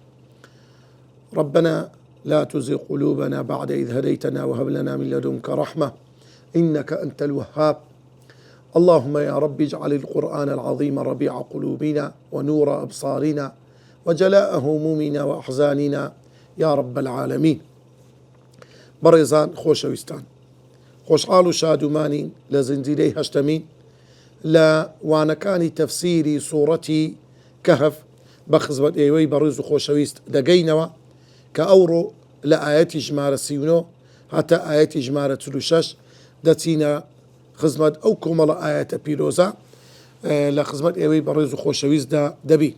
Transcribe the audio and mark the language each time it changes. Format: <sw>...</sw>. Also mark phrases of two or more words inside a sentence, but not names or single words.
<ar>ربنا لا تزغ قلوبنا بعد إذ هديتنا وهب لنا من لدنك رحمة إنك أنت الوهاب. اللهم يا رب اجعل القرآن العظيم ربيع قلوبنا ونور أبصارنا وجلاء همومنا وأحزاننا يا رب العالمين.</ar> <ckb>بەڕێزان خۆشەویستان، خۆشحاڵ و شادومانین لە زنجیرەی هەشتەمین لە وانەکانی تەفسیری سوورەتی کەهف بە خزمەت ئێوەی بەڕێز و خۆشەویست دەگەینەوە کە ئەوڕۆ لە ئاەتی ژمارە 39 هەتا ئاەتی ژمارە 46 دەچینە خزمەت ئەو کۆمەڵە ئاەتە پیرۆزە لە خزمەت ئێوەی بەڕێز و خۆشەویستدا دەبی.</ckb>